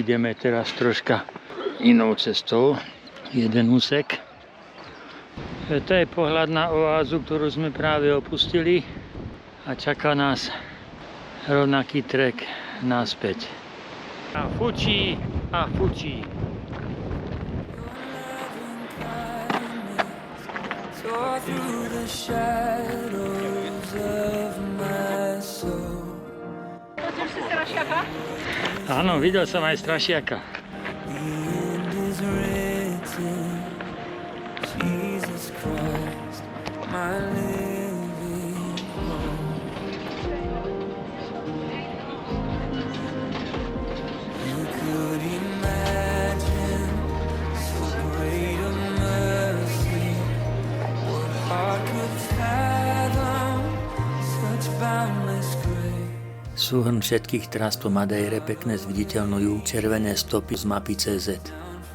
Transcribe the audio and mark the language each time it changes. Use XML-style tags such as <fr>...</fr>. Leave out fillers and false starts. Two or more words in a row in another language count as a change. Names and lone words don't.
<sk>Ideme teraz troška inou cestou. Jeden úsek. To je pohľad na oázu, ktorú sme práve opustili. A čaká nás rovnaký trek naspäť. A fučí a fučí.</sk> <en>Tore through the shadows of my soul.</en> <sk>Áno, videl som aj strašiaka.</sk> <en>The end is written. Jesus Christ, my living hope. You could imagine so great a mercy. What heart could fathom such boundless grace?</en> <sk>Súhrn všetkých trás po Madejre pekne zviditeľňujú červené stopy z mapy CZ.</sk>